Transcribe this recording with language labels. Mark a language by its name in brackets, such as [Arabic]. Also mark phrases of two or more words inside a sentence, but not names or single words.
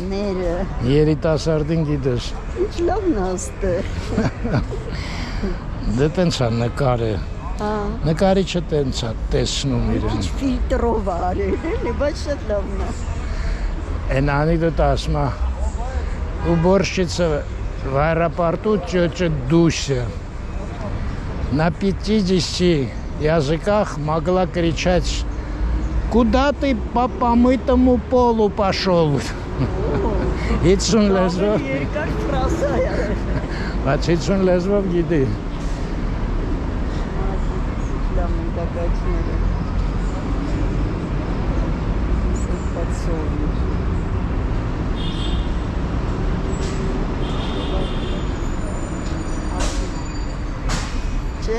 [Armenian] Մերը, Երիտասարդին գիտես։ ինչ լավն է աստեղ։ Դե տենց է նկարը։ Հա, Նկարիչը տենց է տեսնում իրեն։ ինչ ֆիլտրով արել, էլի, բայց շատ լավն է։ Այն անեկդոտը ասում է, [Russian] уборщица в аэропорту тетя Дуся на 50 языках могла кричать: «Куда ты по помытому полу пошел?» [Armenian] 50 լեզվով, Երկար ֆրազա է։ բայց 50 լեզվով գիտի։ Լավ մտակացները։ Սպասում։ Չէ՞։